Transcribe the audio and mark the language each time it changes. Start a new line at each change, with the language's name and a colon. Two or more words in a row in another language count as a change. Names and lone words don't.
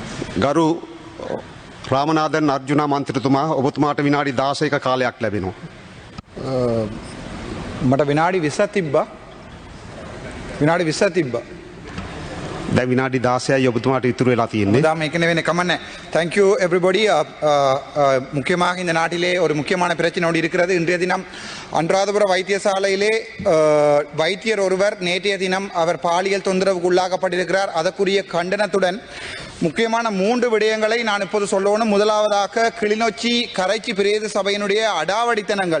Sinhala: ගරු රාමනාදන් අර්ජුනා මන්ත්‍රතුමා ඔබතුමාට විනාඩි 16ක කාලයක් ලැබෙනවා. මට විනාඩි 20ක් තිබ්බා. විනාඩි 20ක් තිබ්බා. දැන් විනාඩි 16යි ඔබතුමාට ඉතුරු වෙලා තියෙන්නේ.
Tamil: அதான் ஏற்கனவே கமன்னே.
English: Thank you everybody.
Tamil: முக்கியமாக இந்த நாட்டிலே ஒரு முக்கியமான பிரச்சனை ஒன்று இருக்கிறது. இன்றைய தினம் அன்றாதபுர வைத்தியசாலையிலே வைத்தியர் ஒருவர் நேற்றைய தினம் அவர் பாலியல் தொந்தரவுக்கு உள்ளாக்கப்பட்டிருக்கிறார். அதற்குரிய கண்டனத்துடன் முக்கியமான 3 விடயங்களை நான் இப்போது சொல்லணும். முதலாவதாக கிளிநொச்சி கரைச்சி பிரேத சபையினுடைய அடாவடித்தனங்கள்.